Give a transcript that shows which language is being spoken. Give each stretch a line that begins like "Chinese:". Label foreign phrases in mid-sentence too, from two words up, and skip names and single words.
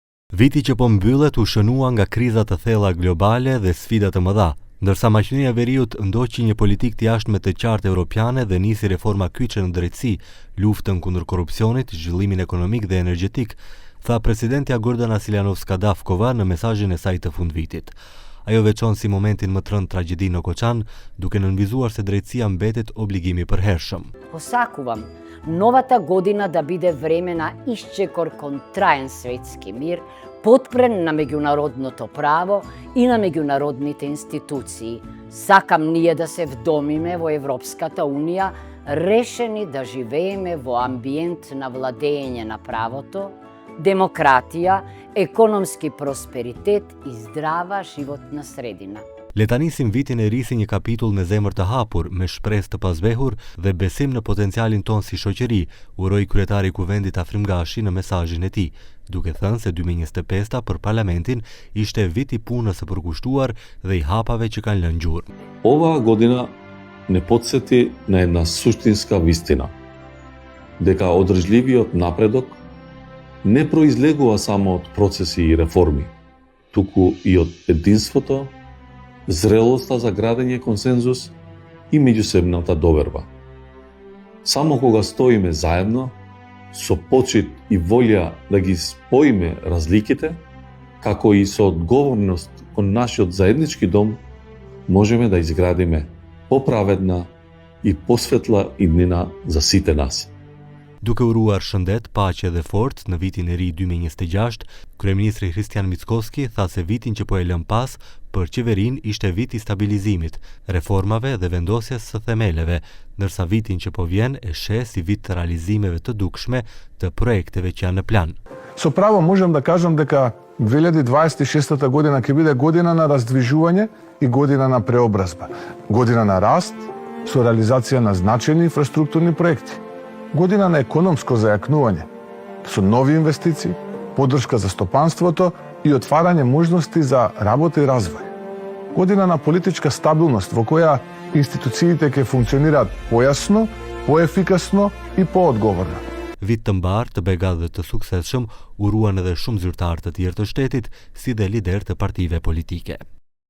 Albanian: Viti që po mbyllet u shënua nga krizat të thella globale dhe sfida të mëdha, ndërsa maqënia e veriut ndoqi një politikë të jashtme të qartë europiane dhe nisi reforma kyçe në drejtësi, luftën kundër korrupsionit, zhvillimin ekonomik dhe energjetik, tha presidentja Gordana Siljanovska-Davkova në mesazhin e saj të fundvitit. Ajo veçon si momentin më të rënd tragjedi në Koçan, duke nënvizuar se drejtësia mbetet obligimi përhershëm.
Macedonian: Посакувам новата година да биде време на исчекор кон траен светски мир, подпрен на меѓународното право и на меѓународните институции. Сакам ние да се вдомиме во Европската Унија, решени да живееме во амбиент на владење на правото, демократија, економски просперитет и здрава животна средина.
Albanian: Le ta nisim vitin e ri si një kapitull me zemër të hapur, me shpresë të pasvehur dhe besim në potencialin ton si shoqëri, uroi kryetari i Kuvendit Afrim Gashi në mesazhin e tij, duke thënë se 2025 për parlamentin ishte vit i punës së përkushtuar dhe i hapave që kanë lënë gjurmë.
Macedonian: Ova година не подсети на една суштинска вистина, дека одржливиот напредок не произлегува само од процеси и реформи, туку и од единството, зрелоста за градење консензус и меѓусебната доверба. Само кога стоиме заедно, со почит и волја да ги споиме разликите, како и со одговорност кон нашиот заеднички дом, можеме да изградиме поправедна и посветла иднина за сите нас.
Albanian: Duke uruar shëndet, paqe dhe forcë në vitin e ri 2026, kryeministri Hristijan Mickoski tha se vitin që po e lëm pas për qeverinë ishte vit i stabilizimit, reformave dhe vendosjes së themeleve, ndërsa vitin që po vjen e sheh si vit të realizimeve të dukshme të projekteve që janë në plan.
Macedonian: Со право можам да кажам дека 2026 година ќе биде година на раздвижување и година на преобразба. Година на раст со реализација на значајни инфраструктурни проекти. Година на економско зајакнување, со нови инвестиции, поддршка за стопанството и отварање можности за работа и развој. Година на политичка стабилност во која институциите ќе функционираат појасно, поефикасно и поодговорно.
Albanian: Vit të mbarë, të begat dhe të suksesshëm uruan edhe shumë zyrtarë të tjerë të shtetit, si dhe lider të partive politike.